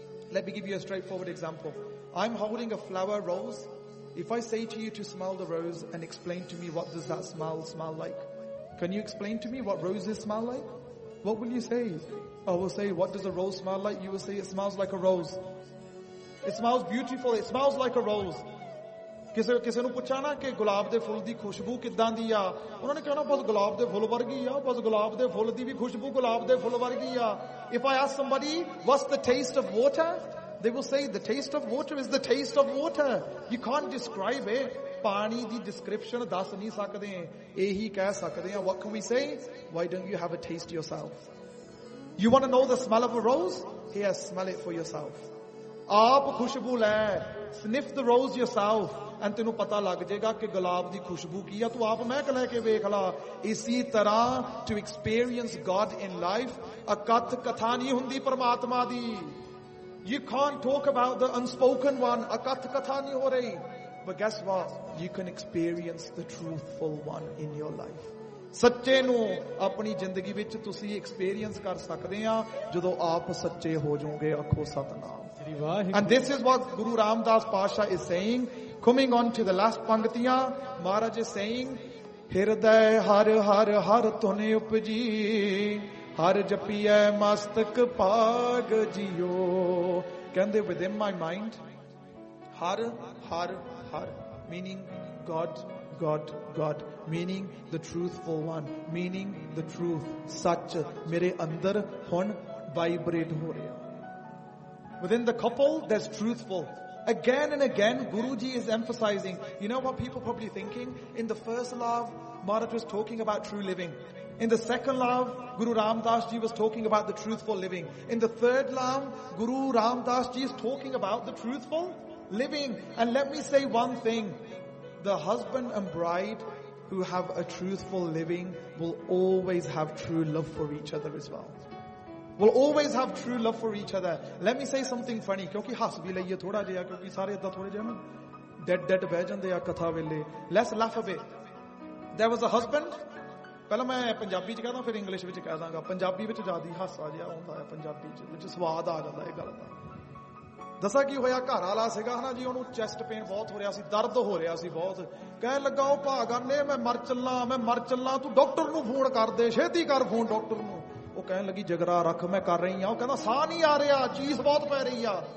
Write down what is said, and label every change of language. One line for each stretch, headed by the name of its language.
English: Let me give you a straightforward example. I'm holding a flower rose. If I say to you to smell the rose and explain to me what does that smell like? Can you explain to me what roses smell like? What will you say? I will say, what does a rose smell like? You will say, it smells like a rose. It smells beautiful. It smells like a rose.
Punjabi: ਕਿਸੇ ਨੂੰ ਪੁੱਛਾਂ ਨਾ ਕੇ ਗੁਲਾਬ ਦੇ ਫੁੱਲ ਦੀ ਖੁਸ਼ਬੂ ਕਿੱਦਾਂ ਦੀ ਆ, ਉਨ੍ਹੋਂਨੇ ਕਹਿਣਾ ਬਸ ਗੁਲਾਬ ਦੇ ਫੁੱਲ ਵਰਗੀ ਆ, ਬਸ ਗੁਲਾਬ ਦੇ ਫੁੱਲ ਦੀ ਵੀ ਖੁਸ਼ਬੂ ਗੁਲਾਬ ਦੇ ਫੁੱਲ ਵਰਗੀ ਆ.
English: If I ask somebody, what's the taste of water? They will say, the taste of water is the taste of water. You can't describe it.
Punjabi: Paani di description das nahi sakde, ehi keh sakde.
English: What can we say? Why don't you have a taste yourself? You want to know the smell of a rose? Here, smell it for yourself.
Punjabi: Aap khushbu le,
English: sniff the rose yourself.
Punjabi: And ਤੈਨੂੰ ਪਤਾ ਲੱਗ ਜੇਗਾ ਕੇ ਗੁਲਾਬ ਦੀ ਖੁਸ਼ਬੂ ਕੀ ਹੈ, ਤੂੰ ਆਪ ਮਹਿਕ ਲੈ ਕੇ ਵੇਖ ਲੈ. ਇਸੀ ਤਰ੍ਹਾਂ,
English: to experience God in life,
Punjabi: ਅਕਥ ਕਥਾ ਨਹੀਂ ਹੁੰਦੀ ਪਰਮਾਤਮਾ ਦੀ.
English: You can't talk about the unspoken one.
Punjabi: ਅਕਥ ਕਥਾ ਨਹੀਂ ਹੋ ਰਹੀ.
English: But guess what? You can experience the truthful one in your life.
Punjabi: ਸੱਚੇ ਨੂੰ ਆਪਣੀ ਜ਼ਿੰਦਗੀ ਵਿੱਚ ਤੁਸੀਂ ਐਕਸਪੀਰੀਅੰਸ ਕਰ ਸਕਦੇ ਆ ਜਦੋਂ ਆਪ ਸੱਚੇ ਹੋ ਜਾਓਗੇ ਆਖੋ ਸਤਨਾਮ ਸ੍ਰੀ Waheguru
English: and this is what Guru Ramdas ਪਾਤਸ਼ਾਹ is saying
Punjabi: coming on to the last ਪੰਕਤੀਆਂ Maharaj is saying ਹਿਰਦੈ ਹਰ ਹਰ ਹਰ ਤੁਨ ਉਪਜੀ ਹਰ ਜਪੀਐ ਮਸਤਕ ਪਾਗ ਜੀਓ ਕਹਿੰਦੇ
English: within my mind Har Har Har meaning God God, God, meaning the truthful one, meaning the truth, such,
Punjabi: mere andar hun vibrate ho raha.
English: Within the couple, there's truthful. Again and again, Guruji is emphasizing, you know what people probably thinking? In the first love, Maharaj was talking about true living. In the second love, Guru Ramdas Ji was talking about the truthful living. In the third love, Guru Ramdas Ji is talking about the truthful living. And let me say one thing. The husband and bride who have a truthful living will always have true love for each other as well. Will always have true love for each other. Let me say something funny.
Punjabi: ਕਿਉਂਕਿ ਹੱਸ ਵੀ ਲਈਏ ਥੋੜਾ ਜਿਹਾ, ਕਿਉਂਕਿ ਸਾਰੇ ਇੱਦਾਂ ਥੋੜੇ ਜਿਹੇ ਨਾ. Dead ਬਹਿ ਜਾਂਦੇ ਆ ਕਥਾ ਵੇਲੇ.
English: Let's laugh a bit. There was a husband.
Punjabi: ਪਹਿਲਾਂ ਮੈਂ ਪੰਜਾਬੀ 'ਚ ਕਹਿੰਦਾ ਫਿਰ ਇੰਗਲਿਸ਼ ਵਿੱਚ ਕਹਿ ਦਾਂਗਾ. ਪੰਜਾਬੀ ਵਿੱਚ ਜਦੀ ਹਾਸਾ ਜਿਹਾ ਹੁੰਦਾ ਹੈ ਪੰਜਾਬੀ ਵਿੱਚ ਸਵਾਦ ਆ ਜਾਂਦਾ ਹੈ ਗੱਲ ਦਾ. ਦੱਸਾਂ ਕੀ ਹੋਇਆ ਘਰ ਵਾਲਾ ਸੀਗਾ ਹਨਾ ਜੀ ਉਹਨੂੰ ਚੈਸਟ ਪੇਨ ਬਹੁਤ ਹੋ ਰਿਹਾ ਸੀ ਦਰਦ ਹੋ ਰਿਹਾ ਸੀ ਬਹੁਤ ਕਹਿਣ ਲੱਗਾ ਉਹ ਭਾਗਾਨੇ ਮੈਂ ਮਰ ਚੱਲਾਂ ਤੂੰ ਡਾਕਟਰ ਨੂੰ ਫੋਨ ਕਰ ਦੇ ਛੇਤੀ ਕਰ ਫੋਨ ਡਾਕਟਰ ਨੂੰ ਉਹ ਕਹਿਣ ਲੱਗੀ ਜਗਰਾ ਰੱਖ ਮੈਂ ਕਰ ਰਹੀ ਹਾਂ ਉਹ ਕਹਿੰਦਾ ਸਾਹ ਨਹੀਂ ਆ ਰਿਹਾ ਚੀਸ ਬਹੁਤ ਪੈ ਰਹੀ ਆ